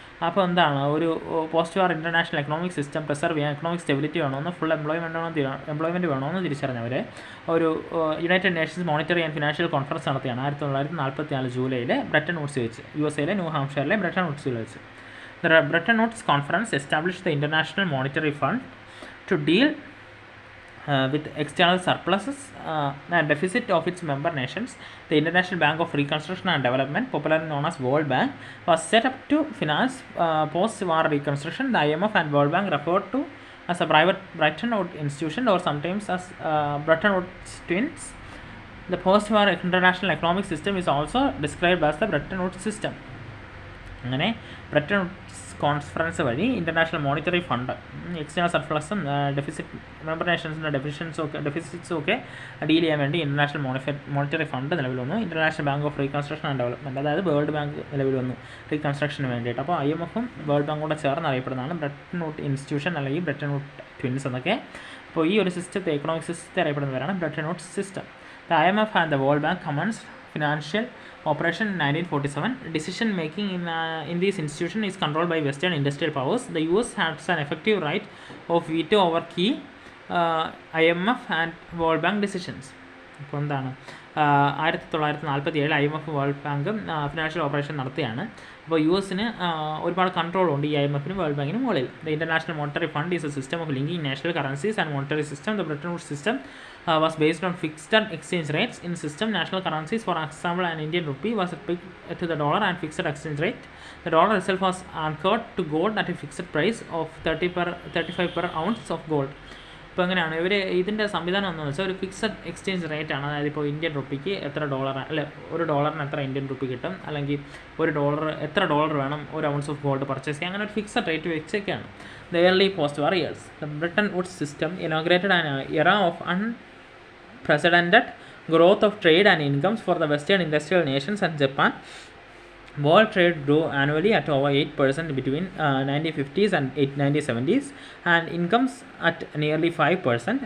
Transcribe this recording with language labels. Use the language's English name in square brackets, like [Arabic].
[Malayalam] അപ്പോൾ എന്താണ്, ഒരു പോസ്റ്റ് വാർ ഇൻ്റർനാഷണൽ എക്കണോമിക് സിസ്റ്റം പ്രിസർവ് ചെയ്യാൻ എക്കണോമിക് സ്റ്റെബിലിറ്റി വേണമെന്ന്, ഫുൾ എംപ്ലോയ്മെൻറ്റ് വേണമെന്ന് തിരിച്ചറിഞ്ഞവർ ഒരു United Nations monetary and financial conference നടത്തിയാണ് 1944 ജൂലൈയിൽ ബ്രെട്ടൺ വുഡ്സ് വെച്ച്, USA ന്യൂ ഹാംഷയറിലെ ബ്രെട്ടൺ വുഡ്സിൽ വെച്ച്. [English] The Bretton Woods Conference established the International Monetary Fund to deal with external surpluses and deficit of its member nations, the International Bank of Reconstruction and Development, popularly known as World Bank, was set up to finance post-war reconstruction. The IMF and World Bank referred to as a private Bretton Woods institution or sometimes as Bretton Woods twins. The post-war international economic system is also described as the Bretton Woods system. [Malayalam] അങ്ങനെ Bretton Woods conference വഴി international monetary fund external സർപ്ലസും deficit member നേഷൻസിൻ്റെ ഡെഫിസിറ്റ്സും ഒക്കെ deal ചെയ്യാൻ വേണ്ടി international monetary fund നിലവിൽ വന്നു. International bank of reconstruction and development, അതായത് world bank നിലവിൽ വന്നു റീകൺസ്ട്രക്ഷന് വേണ്ടിയിട്ട്. അപ്പോൾ IMFും വേൾഡ് ബാങ്കും കൂടെ ചേർന്ന് അറിയപ്പെടുന്നതാണ് ബ്രെട്ടൺ വുഡ് ഇൻസ്റ്റിറ്റ്യൂഷൻ അല്ലെങ്കിൽ ബ്രെട്ടൺ വുഡ് ട്വിൻസ് എന്നൊക്കെ. അപ്പോൾ ഈ ഒരു സിസ്റ്റത്തെ, എക്കണോമിക് സിസ്റ്റത്തെ അറിയപ്പെടുന്നവരാണ് Bretton Woods system. [English] The IMF and the World Bank commenced financial operation in 1947. Decision making in these institutions is controlled by Western industrial powers. The US has an effective right of veto over key IMF and World Bank decisions. [Malayalam] ഇപ്പോൾ എന്താണ് 1947 IMF world ബാങ്കും financial operation നടത്തുകയാണ്. അപ്പോൾ US-ന് ഒരുപാട് കൺട്രോളുണ്ട് ഈ IMFനും world ബാങ്കിനും മുകളിൽ. [English] The international monetary fund is a system of linking national currencies and monetary system. The Bretton Woods system was based on fixed exchange rates. In system, national currencies, for example an Indian rupee, was pegged to the dollar and fixed exchange rate. The dollar itself was anchored to gold at a fixed price of 35 per ounce of gold. [Malayalam] ഇപ്പോൾ എങ്ങനെയാണ് ഇവർ ഇതിൻ്റെ സംവിധാനം എന്താണെന്ന് വെച്ചാൽ ഒരു fixed exchange rate ആണ്. അതായത് ഇപ്പോൾ ഇന്ത്യൻ റുപ്പിക്ക് എത്ര ഡോളർ, അല്ല ഒരു ഡോളറിന് എത്ര ഇന്ത്യൻ റുപ്പി കിട്ടും, അല്ലെങ്കിൽ ഒരു ഡോളർ എത്ര ഡോളർ വേണം ഒരു ഔൺസ് ഓഫ് ഗോൾഡ് പർച്ചേസ് ചെയ്യാൻ, അങ്ങനെ ഒരു fixed rate വെച്ചൊക്കെയാണ്. [English] The early post-war years, the Bretton Woods system inaugurated an era of unprecedented growth of trade and incomes for the Western industrial nations and Japan. World trade grew annually at over 8% between 1950s and 1970s, and incomes at nearly 5%.